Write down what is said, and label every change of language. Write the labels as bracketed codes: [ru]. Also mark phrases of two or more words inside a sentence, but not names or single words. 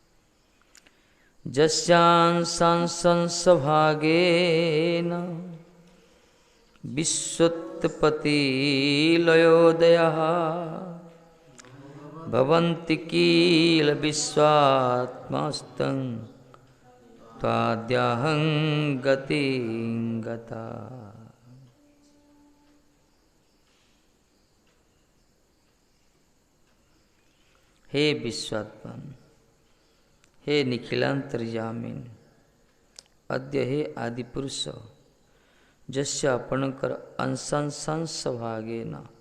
[sa] यस्यांश भागेन विश्वोत्पत्ति लयोदयः भवन्ति किल विश्वात्मस्तं त्वाद्याहं गतिं गता। हे विश्वात्मन, हे निखिलांतर्यामीन, अद्य हे आदिपुरुष जस्य आपणकर अंशांश भागेन,